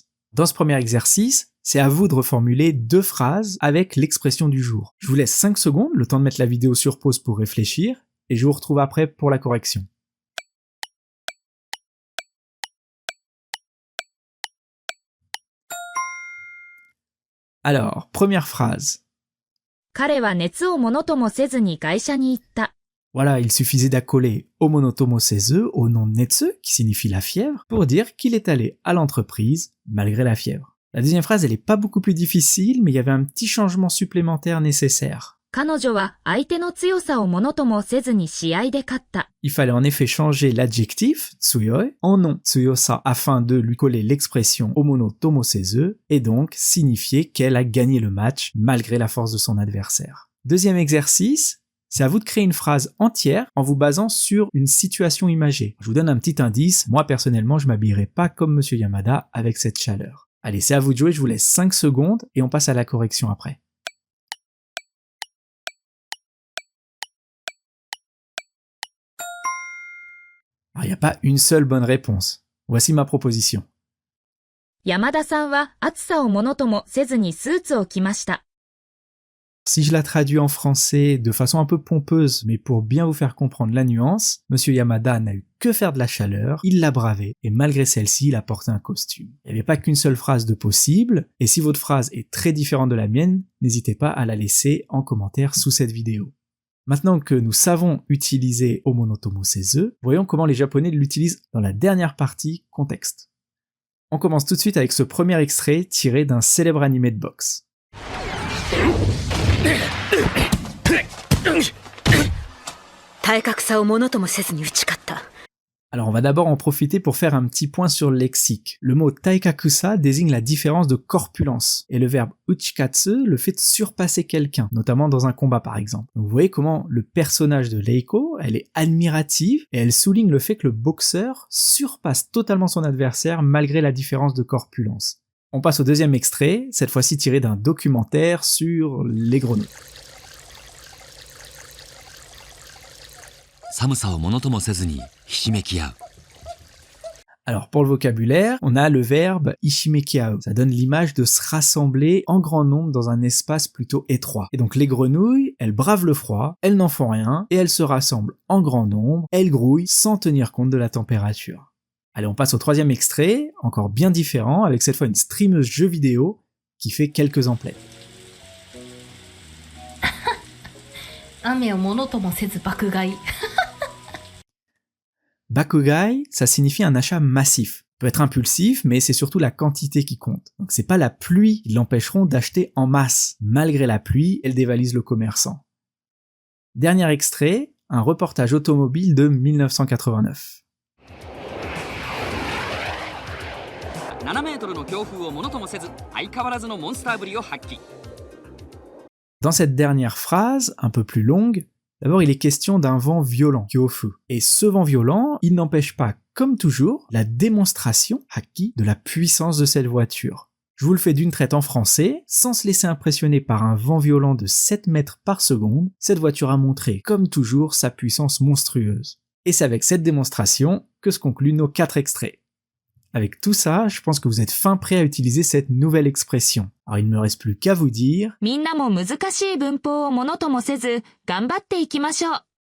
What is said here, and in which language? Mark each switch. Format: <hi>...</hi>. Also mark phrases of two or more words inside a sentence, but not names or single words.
<fr>Dans ce premier exercice, c'est à vous de reformuler deux phrases avec l'expression du jour. Je vous laisse 5 secondes, le temps de mettre la vidéo sur pause pour réfléchir, et je vous retrouve après pour la correction. Alors, première phrase.</fr> <ja>彼は熱をものともせずに会社に行った</ja> <fr>Voilà, il suffisait d'accoler</fr> <ja>をものともせず</ja> <fr>au nom netsu, qui signifie la fièvre, pour dire qu'il est allé à l'entreprise malgré la fièvre. La deuxième phrase, elle est pas beaucoup plus difficile, mais il y avait un petit changement supplémentaire nécessaire.</fr> <ja>彼女は相手の強さをものともせずに試合で勝った</ja> <fr>Il fallait en effet changer l'adjectif tsuyoi en nom tsuyosa afin de lui coller l'expression</fr> <ja>をものともせず</ja> <fr>et donc signifier qu'elle a gagné le match malgré la force de son adversaire. Deuxième exercice, c'est à vous de créer une phrase entière en vous basant sur une situation imagée. Je vous donne un petit indice, moi personnellement je m'habillerai pas comme Monsieur Yamada avec cette chaleur. Allez, c'est à vous de jouer, je vous laisse 5 secondes et on passe à la correction après. Alors, il n'y a pas une seule bonne réponse. Voici ma proposition.</fr> <ja>山田さんは暑さをものともせずにスーツを着ました</ja> <fr>Si je la traduis en français de façon un peu pompeuse, mais pour bien vous faire comprendre la nuance, Monsieur Yamada n'a eu que faire de la chaleur, il l'a bravé, et malgré celle-ci, il a porté un costume. Il n'y avait pas qu'une seule phrase de possible, et si votre phrase est très différente de la mienne, n'hésitez pas à la laisser en commentaire sous cette vidéo. Maintenant que nous savons utiliser</fr> <ja>をものともせず,</ja> <fr>voyons comment les Japonais l'utilisent dans la dernière partie, contexte. On commence tout de suite avec ce premier extrait tiré d'un célèbre animé de boxe.</fr> <ja>体格差をものともせずに打ち勝った</ja> <fr>Alors on va d'abord en profiter pour faire un petit point sur le lexique. Le mot taikakusa désigne la différence de corpulence, et le verbe uchikatsu le fait de surpasser quelqu'un, notamment dans un combat par exemple. Donc vous voyez comment le personnage de Leiko, elle est admirative, et elle souligne le fait que le boxeur surpasse totalement son adversaire malgré la différence de corpulence. On passe au deuxième extrait, cette fois-ci tiré d'un documentaire sur les grenouilles.</fr> <ja>寒さをものともせずにひしめき合う</ja> <fr>Alors pour le vocabulaire, on a le verbe ishimekiao. Ça donne l'image de se rassembler en grand nombre dans un espace plutôt étroit. Et donc les grenouilles, elles bravent le froid, elles n'en font rien, et elles se rassemblent en grand nombre, elles grouillent sans tenir compte de la température. Allez, on passe au troisième extrait, encore bien différent, avec cette fois une streameuse jeu vidéo qui fait quelques emplettes.</fr> <ja>雨をものともせず爆買い</ja> <fr>Bakugai, ça signifie un achat massif. Peut être impulsif, mais c'est surtout la quantité qui compte. Donc c'est pas la pluie qui l'empêcheront d'acheter en masse. Malgré la pluie, elle dévalise le commerçant. Dernier extrait, un reportage automobile de 1989.</fr> <ja>7 メートルの強風をものともせず、相変わらずのモンスターぶりを発揮。</ja> <fr>Dans cette dernière phrase, un peu plus longue, d'abord il est question d'un vent violent, kyofu. Et ce vent violent, il n'empêche pas, comme toujours, la démonstration, haki, de la puissance de cette voiture. Je vous le fais d'une traite en français, sans se laisser impressionner par un vent violent de 7 mètres par seconde, cette voiture a montré, comme toujours, sa puissance monstrueuse. Et c'est avec cette démonstration que se concluent nos 4 extraits. Avec tout ça, je pense que vous êtes fin prêt à utiliser cette nouvelle expression. Alors il ne me reste plus qu'à vous dire...</fr> <ja>みんなも難しい文法をものともせず、頑張っていきましょう。</ja>